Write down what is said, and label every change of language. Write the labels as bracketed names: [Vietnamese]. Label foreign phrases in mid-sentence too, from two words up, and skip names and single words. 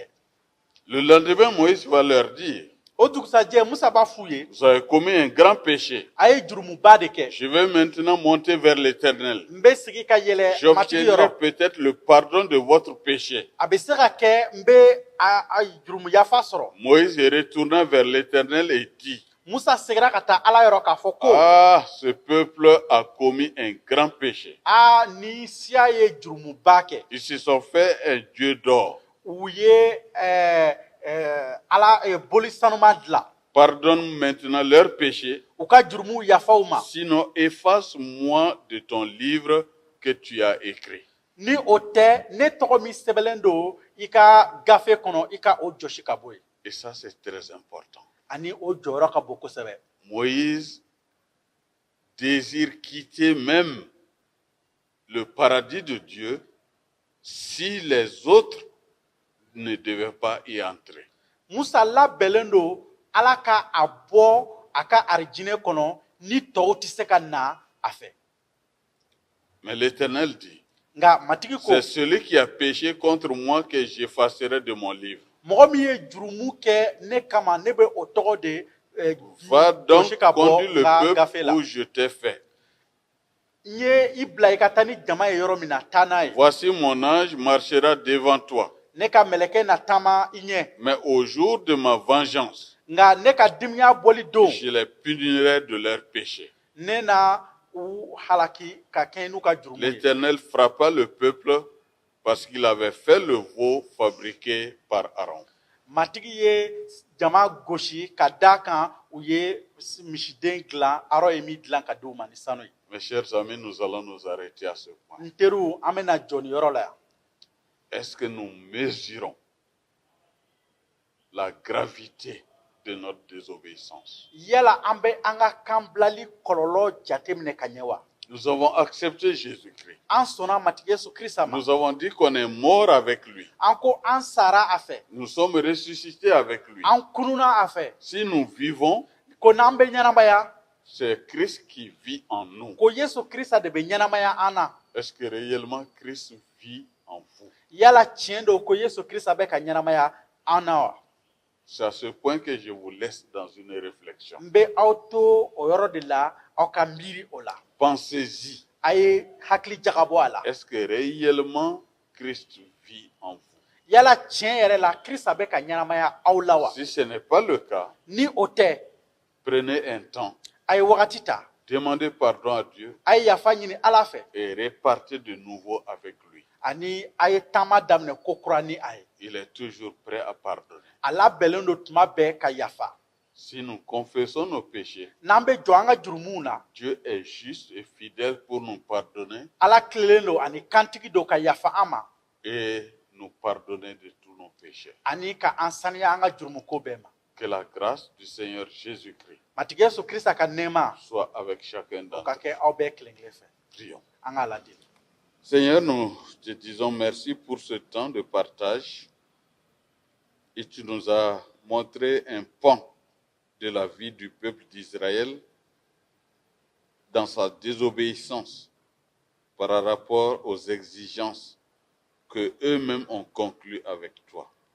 [French] Le lendemain, Moïse va leur dire, [Bambara] o dugusajɛ musa b'a f'u ye [French] vous avez commis un grand péché. [Bambara] a ye jurumuba de kɛ [French] Je vais maintenant monter vers l'Éternel. [Bambara] n bɛ sigi ka yɛlɛ matigi [French] J'obtiendrai [Bambara] yɔrɔ [French] peut-être le pardon de votre péché. [Bambara] a bɛ se ka kɛ n bɛ a jurumuyafa sɔrɔ [French] Moïse retourna vers l'Éternel et dit, [Bambara] musa seginna ka taa ala yɔrɔ k'a fɔ ko [French] ah, ce peuple a commis un grand péché. [Bambara] ni siya ye jurumuba kɛ [French] Ils se sont fait un dieu d'or. [Bambara] u ye ala boli sanuma dilan [French] Pardonne maintenant leurs péchés, [Bambara] u ka jurumu yafaw ma [French] sinon efface-moi de ton livre que tu as écrit. [Bambara] ni o tɛ ne tɔgɔ min sɛbɛnlen don i ka gafe kɔnɔ i ka o jɔsi ka bɔ yen [French] Et ça, c'est très important. [Bambara] ani o jɔyɔrɔ ka bon kosɛbɛ [French] Moïse désire quitter même le paradis de Dieu si les autres ne devaient pas y entrer. [Bambara] musa labɛnlen don ala ka a bɔ a ka arijinɛ kɔnɔ ni tɔw tɛ se ka na a fɛ [French] Mais l'Éternel dit, [Bambara] nka matigi ko [French] c'est celui qui a péché contre moi que j'effacerai de mon livre. [Bambara] mɔgɔ min ye jurumu kɛ ne kama ne bɛ o tɔgɔ de [French] Va donc [Bambara] jɔsi ka bɔ [French] conduire [Bambara] n [French] le [Bambara] ka gafe [French] peuple [Bambara] la [French] où je t'ai fait. [Bambara] n ye i bila i ka taa ni jama ye yɔrɔ min na taa n'a ye [French] Voici mon ange marchera devant toi. [Bambara] ne ka mɛlɛkɛ na taama i ɲɛ [French] Mais au jour de ma vengeance, [Bambara] nka ne ka dimiya bɔli don [French] je les punirai de leurs péchés. [Bambara] ne na u halaki ka kɛɲɛ n'u ka jurumu ye [French] L'Éternel frappa le peuple parce qu'il avait fait le veau fabriqué par Aaron. [Bambara] matigi ye jama gosi ka da kan u ye misiden dilan arɔ ye min dilan ka di u ma ni sanu ye [French] Mes chers amis, nous allons nous arrêter à ce point. [Bambara] n teriw an bɛna jɔ nin yɔrɔ la yan [French] Est-ce que nous mesurons la gravité de notre désobéissance? [Bambara] yala an bɛ an ka kan bilali kɔlɔlɔ jate minɛ ka ɲɛ wa [French] Nous avons accepté Jésus-Christ. [Bambara] an sɔnna matigi yesu kirisa ma [French] Nous avons dit qu'on est mort avec lui. [Bambara] an ko an sara a fɛ [French] Nous sommes ressuscités avec lui. [Bambara] an kununa a fɛ [French] Si nous vivons, [Bambara] ko n'an bɛ ɲɛnamaya [French] c'est Christ qui vit en nous. [Bambara] ko yesu kirisa de bɛ ɲɛnamaya an na [French] Est-ce que réellement Christ vit en vous? [Bambara] yala tiɲɛ don ko yesu kirisa bɛ ka ɲɛnamaya an na wa [French] C'est à ce point que je vous laisse dans une réflexion. [Bambara] n bɛ aw to o yɔrɔ de la aw ka miiri o la [French] Pensez-y. [Bambara] a ye hakili jagabɔ a la [French] Est-ce que réellement Christ vit en vous? [Bambara] yala tiɲɛ yɛrɛ la kirisa bɛ ka ɲɛnamaya aw la wa [French] Si ce n'est pas le cas, [Bambara] ni o tɛ [French] prenez un temps, [Bambara] a ye wagati ta [French] demandez pardon à Dieu [Bambara] a ye yafa ɲini ala fɛ [French] et repartez de nouveau avec lui. [Bambara] ani a ye taama daminɛ ko kura ni a ye [French] Il est toujours prêt à pardonner. [Bambara] a labɛnlen don tuma bɛɛ ka yafa [French] Si nous confessons nos péchés, [Bambara] n'an bɛ jɔ an ka jurumuw na [French] Dieu est juste et fidèle pour nous pardonner [Bambara] ala tilelen don ani kantigi don ka yafa an ma [French] et nous pardonner de tous nos péchés. [Bambara] ani ka an saniya an ka jurumuko bɛɛ ma [French] Que la grâce du Seigneur Jésus-Christ [Bambara] matigi yesu kirisa ka nɛɛma [French] soit avec chacun [Bambara] o ka [French] d'entre [Bambara] kɛ aw bɛɛ kelen kelen fɛ [French] nous. Prions. [Bambara] an k'a ladeli [French] Seigneur, nous te disons merci pour ce temps de partage et tu nous as montré un pan de la vie du peuple d'Israël dans sa désobéissance par rapport aux exigences que eux-mêmes ont conclues avec toi.